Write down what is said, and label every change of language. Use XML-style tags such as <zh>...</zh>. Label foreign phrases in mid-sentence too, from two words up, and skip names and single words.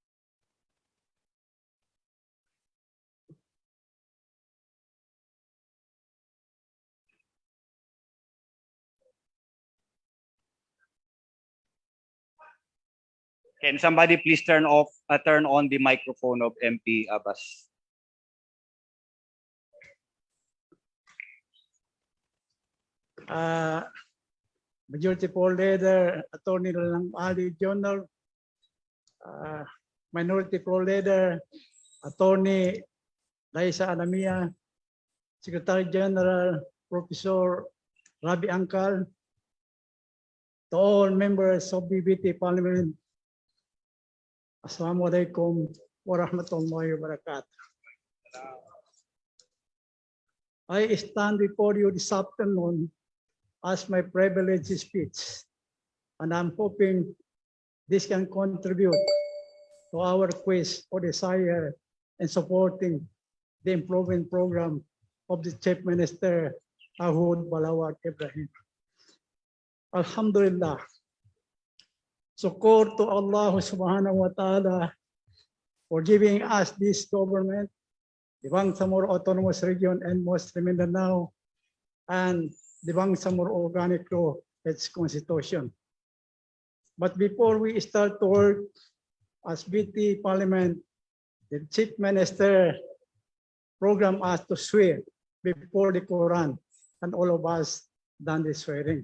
<en>Can somebody please turn on the microphone of MP Abbas? Majority Poll Leader Attorney Lang Ali Journal, Minority Poll Leader Attorney Laisa Alamia, Secretary General Professor Rabi Angkal, to all members of BBT Parliament,</en> <ar>السلام عليكم ورحمة الله وبركاته.</ar> <en>I stand before you this afternoon as my privilege speech, and I'm hoping this can contribute to our quest for desire and supporting the improvement program of the Chief Minister Ahud Balawat Ibrahim. Alhamdulillah. Sukur to Allah</en> <ar>سبحانه وتعالى</ar> <en>for giving us this government, the Bangsamoro Autonomous Region and Muslim Mindanao, and the Bangsamoro Organic Law, its constitution. But before we start to work as BT Parliament, the Chief Minister programmed us to swear before the Quran, and all of us done the swearing.</en>